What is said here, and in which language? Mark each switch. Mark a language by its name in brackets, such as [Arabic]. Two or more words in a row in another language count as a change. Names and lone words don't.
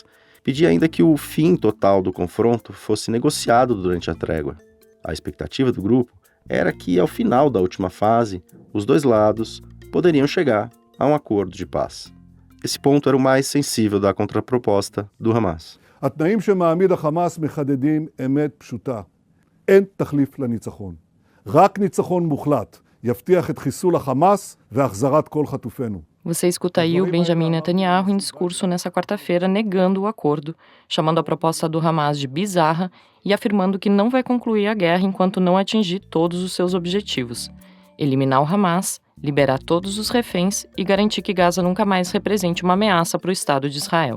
[Portuguese] Pedia ainda que o fim total do confronto fosse negociado durante a trégua. A expectativa do grupo era que, ao final da última fase, os 2 lados poderiam chegar a um acordo de paz. Esse ponto era o mais sensível da contraproposta do Hamas. [Hebrew] התנאים שמעמיד החמאס מחדדים אמת פשוטה. אין תחליף לניצחון. רק ניצחון מוחלט יבטיח את חיסול החמאס והחזרת כל חטופינו. [Portuguese] Você escuta aí o Benjamin Netanyahu em discurso nessa quarta-feira negando o acordo, chamando a proposta do Hamas de bizarra e afirmando que não vai concluir a guerra enquanto não atingir todos os seus objetivos. Eliminar o Hamas, liberar todos os reféns e garantir que Gaza nunca mais represente uma ameaça para o Estado de Israel.